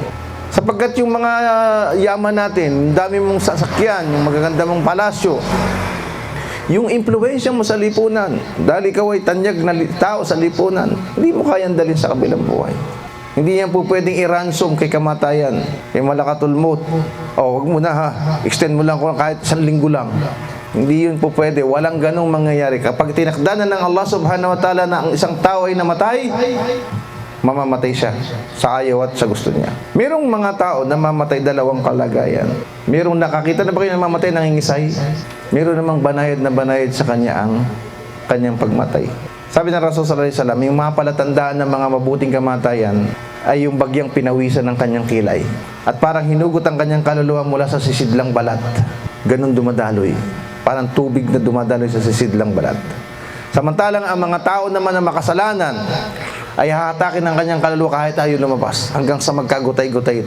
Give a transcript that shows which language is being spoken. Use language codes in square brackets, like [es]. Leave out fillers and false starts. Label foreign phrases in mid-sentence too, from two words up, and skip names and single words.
[tl] Sapagkat yung mga yaman natin, dami mong sasakyan, yung magaganda mong palasyo, yung impluwensya mo sa lipunan, dahil ikaw ay tanyag na tao sa lipunan, hindi mo kayang dalhin sa kabilang buhay. Hindi yan po pwedeng i-ransom kay kamatayan, kay malakatulmot. O, wag mo na ha, extend mo lang kung kahit 1 linggo lang. Hindi yun po pwede. Walang ganong mangyayari. Kapag tinakdanan ng Allah [ar] سبحانه وتعالى [tl] na ang isang tao ay namatay, mamamatay siya sa ayaw at sa gusto niya. Merong mga tao na mamatay dalawang kalagayan. Merong nakakita na ba kayo na mamatay nangingisay? Meron namang banayad na banayad sa kanya ang kanyang pagmatay. Sabi ng Rasul [ar] صلى الله عليه وسلم, [tl] yung mga palatandaan ng mga mabuting kamatayan ay yung bagyang pinawisan ng kanyang kilay. At parang hinugot ang kanyang kaluluwa mula sa sisidlang balat. Ganon dumadaloy. Parang tubig na dumadaloy sa sisidlang balat. Samantalang ang mga tao naman na makasalanan ay hahatakin ng kanyang kaluluwa kahit ayaw lumabas hanggang sa magkagutay-gutay ito.